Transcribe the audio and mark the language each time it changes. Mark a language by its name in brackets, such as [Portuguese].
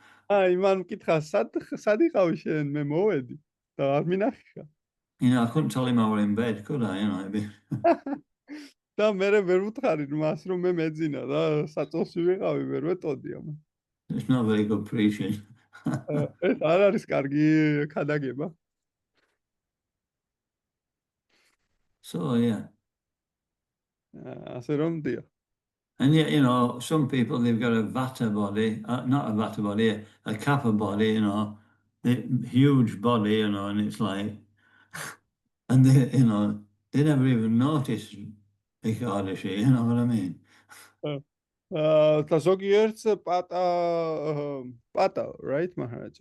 [Georgian] იმან მკითხა, სად იყავი შენ? მე მოვედი და არ მინახე. [English] I couldn't tell him I was in bed, could I? [Georgian] და მე ვერ ვუთხარი მას, რომ მე მეძინა და საწოლში ვიყავი, ვერ ვეტოდი ამას. [English] It's not very good preaching. [Georgian] ეს არ არის კარგი ქადაგება. [English] So, yeah. [Georgian] ასე რომ დიახ. [English] And yet, some people, they've got a vata body, not a vata body, a kappa body, the huge body, and it's like, and they never even notice Ekadashi, you know what I mean? [Georgian] და ზოგიერთს პატა, [English] right, [Georgian] Maharaj?